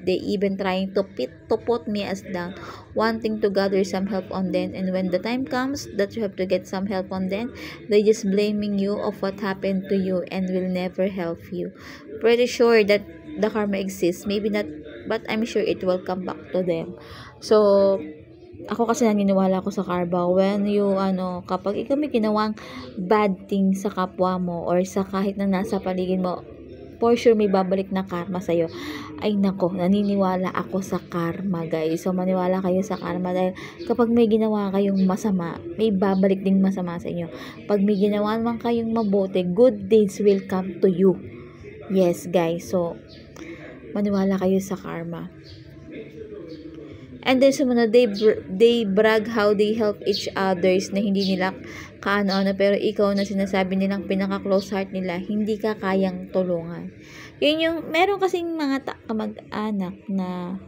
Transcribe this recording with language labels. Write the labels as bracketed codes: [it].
[en] They even trying to put me as down, wanting to gather some help on them. And when the time comes that you have to get some help on them, they just blaming you of what happened to you and will never help you. Pretty sure that the karma exists. Maybe not, but I'm sure it will come back to them. [tl] So, ako kasi naniniwala ko sa karma. [en] When you, [tl] kapag ikaw may ginawang [en] bad thing [tl] sa kapwa mo or sa kahit na nasa paligid mo, [en] for sure [tl] may babalik na karma sa'yo. Ay nako, naniniwala ako sa karma, guys. So, maniwala kayo sa karma dahil kapag may ginawa kayong masama, may babalik ding masama sa inyo. Pag may ginawa naman kayong mabuti, [en] good deeds will come to you. Yes, guys. [tl] So, maniwala kayo sa karma. And then sumunod, [en] they brag how they help each others [tl] na hindi nila kaano-ano, pero ikaw na sinasabi nilang pinaka-close heart nila, hindi ka kayang tulungan. Yun yung, meron kasing mga kamag-anak na